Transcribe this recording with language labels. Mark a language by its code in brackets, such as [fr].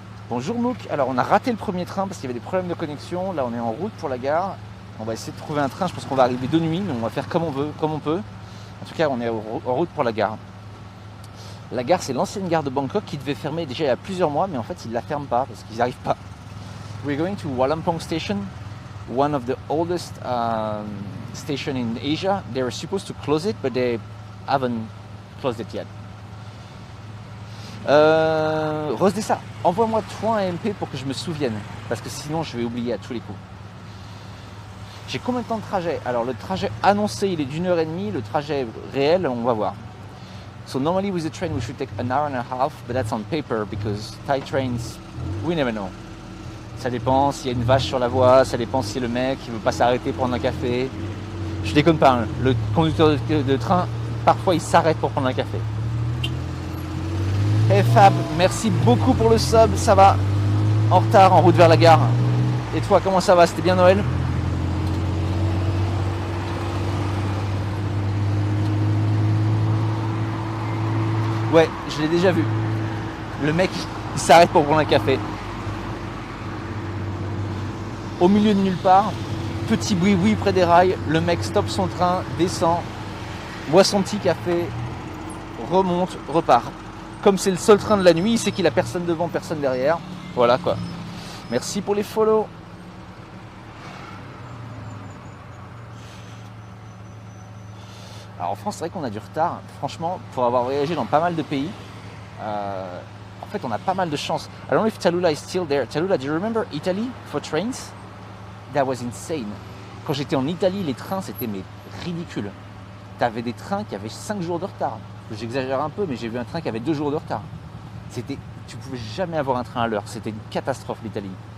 [fr] Bonjour Mouk, alors on a raté le premier train parce qu'il y avait des problèmes de connexion. Là on est en route pour la gare. On va essayer de trouver un train, je pense qu'on va arriver de nuit, mais on va faire comme on veut, comme on peut. En tout cas on est en route pour la gare. La gare c'est l'ancienne gare de Bangkok qui devait fermer déjà il y a plusieurs mois, mais en fait ils ne la ferment pas parce qu'ils n'y arrivent pas. [en] We're going to Walampong Station, one of the oldest station in Asia. They were supposed to close it, but they haven't closed it yet. [fr] Rosdessa, envoie-moi toi un MP pour que je me souvienne, parce que sinon je vais oublier à tous les coups. J'ai combien de temps de trajet? Alors le trajet annoncé il est d'1h30, le trajet réel on va voir. [en] So normally with the train we should take an hour and a half, but that's on paper because Thai trains, we never know. [fr] Ça dépend s'il y a une vache sur la voie, ça dépend si le mec il veut pas s'arrêter prendre un café. Je déconne pas, hein. Le conducteur de train, parfois il s'arrête pour prendre un café. Hey Fab, merci beaucoup pour le sub, ça va? En retard, en route vers la gare. Et toi, comment ça va? C'était bien Noël? Ouais, je l'ai déjà vu. Le mec, il s'arrête pour prendre un café. Au milieu de nulle part, petit boui-boui près des rails, le mec stoppe son train, descend, boit son petit café, remonte, repart. Comme c'est le seul train de la nuit, il sait qu'il a personne devant, personne derrière. Voilà quoi. Merci pour les follow. Alors en France, c'est vrai qu'on a du retard. Franchement, pour avoir voyagé dans pas mal de pays, en fait, on a pas mal de chance. [en] I don't know if Tallulah is still there. Tallulah, do you remember Italy for trains? That was insane. [fr] Quand j'étais en Italie, les trains, c'était mais ridicule. T'avais des trains qui avaient 5 jours de retard. J'exagère un peu, mais j'ai vu un train qui avait 2 jours de retard. Tu pouvais jamais avoir un train à l'heure. C'était une catastrophe, l'Italie.